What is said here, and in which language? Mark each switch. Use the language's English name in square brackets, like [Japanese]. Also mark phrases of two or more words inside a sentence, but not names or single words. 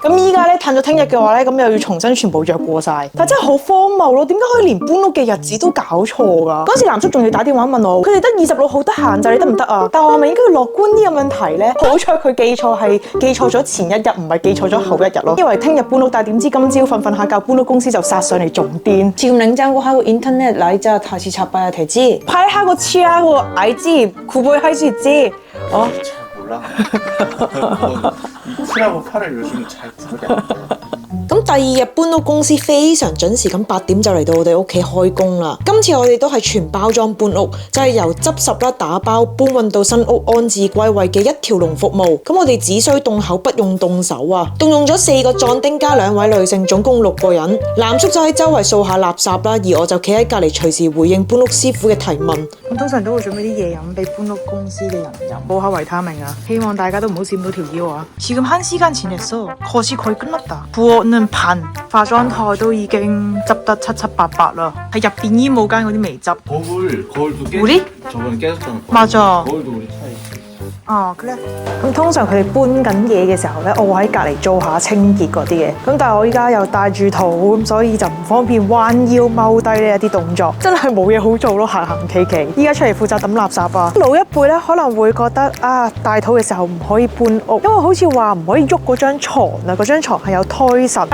[Cantonese] 咁依家咧褪咗聽日嘅話咧，咁又要重新全部約過晒，但真係好荒謬咯！點解可以連搬屋嘅日子都搞錯㗎？嗰時男叔仲要打電話問我，佢哋得26號得閒就你得唔得啊？但我係咪應該要樂觀啲咁樣提咧？好彩佢記錯咗前一日，唔係記錯咗後一日咯。以為聽日搬屋，但係點知今朝瞓下覺，搬屋公司就殺上嚟仲癲。 [Korean] 지금냉장고하고 인터넷 날짜 다시 잡아야 되지? 팔하고 치하고 알지? 구분할 수 있지? 어? 잘 몰라. 이틀하고 팔을 요즘 잘 구분이 안 돼. [Cantonese] 咁第2日搬屋公司非常準時咁8點就嚟到我哋屋企開工啦。今次我哋都係全包裝搬屋，就係由執拾啦、打包、搬運到新屋安置歸位嘅一條龍服務。咁我哋只需動口不用動手啊！動用咗4個壯丁加2位女性，總共6個人。男叔就喺周圍掃下垃圾啦，而我就企喺隔離隨時回應搬屋師傅嘅提問。咁通常都會準備啲嘢飲俾搬屋公司嘅人飲，補下維他命啊！希望大家都唔好跣到條腰啊！ [Korean] 지금 1시간 지냈어. 거의 끝났다. 부엌은 반, 화장터 [Cantonese] 都已經執得七七八八啦，係入邊衣帽間嗰啲未執。 [Korean] 거울도 깨. 우리? 저번에 깨졌잖아. 맞아. 거울도 우리 차에 있어. [Cantonese] 哦，咁通常佢哋搬緊嘢嘅時候咧，我會喺隔離做下清潔嗰啲嘅。咁但係我依家又帶住肚，咁所以就唔方便彎腰踎低呢一啲動作，真係冇嘢好做咯，行行企企。依家出嚟負責抌垃圾啊！老一輩咧可能會覺得啊，大肚嘅時候唔可以搬屋，因為好似話唔可以喐嗰張床啊，嗰張床係有胎神。